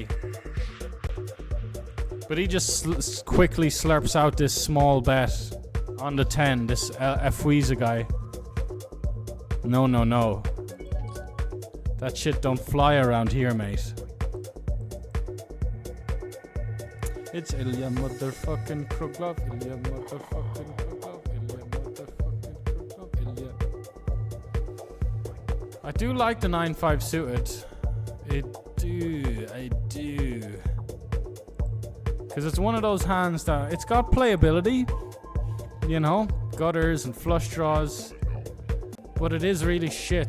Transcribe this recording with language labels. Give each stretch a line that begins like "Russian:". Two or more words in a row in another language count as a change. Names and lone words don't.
English: But he just quickly slurps out this small bet on the 10, this 𝐒𝐸𝐬𝐴 guy. No. That shit don't fly around here, mate. It's Ilya motherfucking Kruglov, Ilya motherfucking Kruglov, Ilya motherfucking Kruglov, Ilya. I do like the 9-5 suited. I do. Because it's one of those hands that it's got playability, you know, gutters and flush draws, but it is really shit.